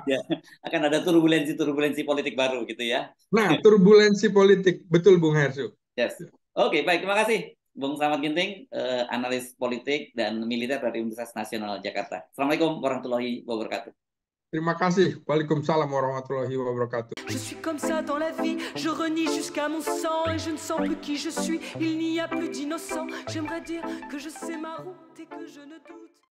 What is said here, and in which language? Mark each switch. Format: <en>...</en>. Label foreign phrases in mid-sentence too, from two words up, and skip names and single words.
<id>ya, akan ada turbulensi politik baru gitu ya. Nah, turbulensi politik, betul Bung Hersu. Yes. Oke, baik, terima kasih Bung Slamet Ginting, analis politik dan militer dari Universitas Nasional Jakarta.</id> <ar>السلام عليكم ورحمة الله وبركاته.</ar> <id>Terima kasih.</id> <ar>وعليكم السلام ورحمة الله وبركاته.</ar> <fr>Je suis comme ça dans la vie, je renie jusqu'à mon sang et je ne sens plus qui je suis, il n'y a plus d'innocent. J'aimerais dire que je sais ma route et que je ne doute</fr>